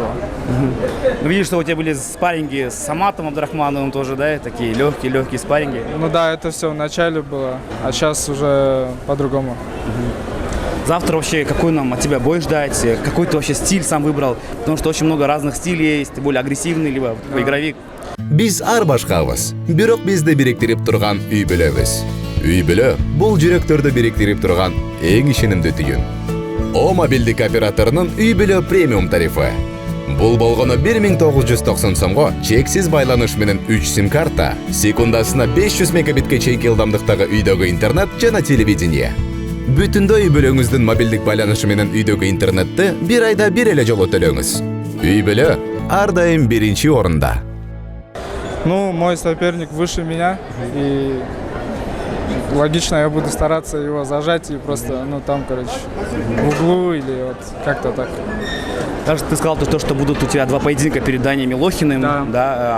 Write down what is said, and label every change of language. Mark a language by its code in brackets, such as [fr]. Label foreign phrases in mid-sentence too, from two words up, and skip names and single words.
[ru] Видишь, что у тебя были спарринги с Саматом Абдрахмановым тоже, да, такие легкие спарринги? Ну да, это все в начале было, а сейчас уже по-другому. Завтра вообще какой нам от тебя бой ждать? Какой ты вообще стиль сам выбрал? Потому что очень много разных стилей есть, ты более агрессивный, либо игровик. [ky] Биз ар башкабыз, бирок бизди бириктирип турган үй бүлөбүз. Үй бүлө бул жүрөктөрдү бириктирип турган эң ишенимдүү түйүн. О мобилдик операторунун үй бүлө премиум тарифы. Бул болгону 1990 сомго чексиз байланыш менен 3 сим-карта, секундасына 500 мегабитке чейинки ылдамдыктагы үйдөгү интернет жана телевидение. Бүтүндөй үй бүлөңүздүн мобилдик байланышы менен үйдөгү интернетти бир айда бир эле жолу төлөңүз. Үй бүлө ар дайым биринчи орунда. [ru] Ну, мой соперник выше меня, и логично я буду стараться его зажать и просто, ну, там, короче, в углу или вот как-то так. Также ты сказал то, что будут у тебя два поединка перед Даней Милохиным, Да.